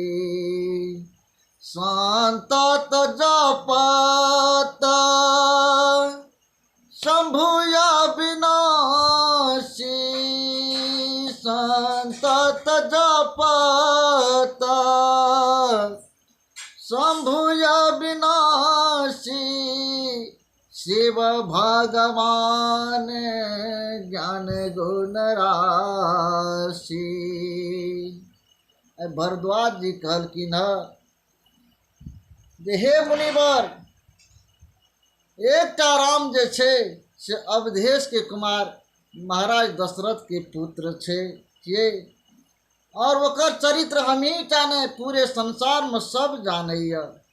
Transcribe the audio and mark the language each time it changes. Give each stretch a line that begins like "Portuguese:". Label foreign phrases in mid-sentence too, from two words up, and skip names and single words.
Awadhi: संतत जपत शंभुय विनाशी संतत जपत शंभुय विनाशी शिव भगवान ज्ञान गुण राशि।
Maithili: भरद्वाज जी कहलखिन जे हे मुनिवर, एकटा राम जे छै से अवधेश के कुमार महाराज दशरथ के पुत्र छियै और ओकर चरित्र हमही टा नहि पूरे संसार में सब जानैया।